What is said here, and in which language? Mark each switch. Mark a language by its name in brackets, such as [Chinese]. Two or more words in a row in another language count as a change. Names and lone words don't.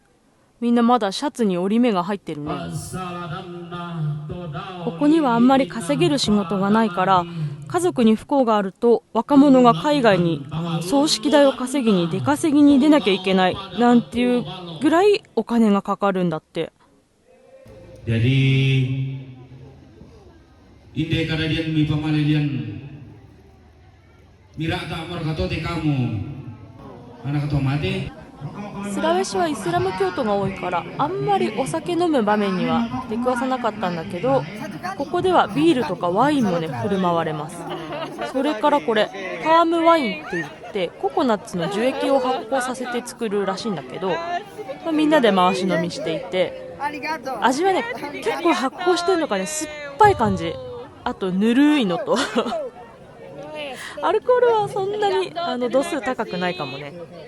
[Japanese] みんなまだシャツに折り目が入ってるね。ここにはあんまり稼げる仕事がないから、家族に不幸があると若者が海外に葬式代を稼ぎに出稼ぎに出なきゃいけないなんていうぐらいお金がかかるんだって。 [Toraja-Sa'dan] Jadi inde kadadian mi pamalilian mira ta amar kato te kamu anak kato mate。 [Japanese] スラウェシはイスラム教徒が多いからあんまりお酒飲む場面には出くわさなかったんだけど、ここではビールとかワインもね振る舞われます。それからこれパームワインって言ってココナッツの樹液を発酵させて作るらしいんだけど、みんなで回し飲みしていて、味はね結構発酵してるのかね酸っぱい感じ、あとぬるいのとアルコールはそんなに度数高くないかもね。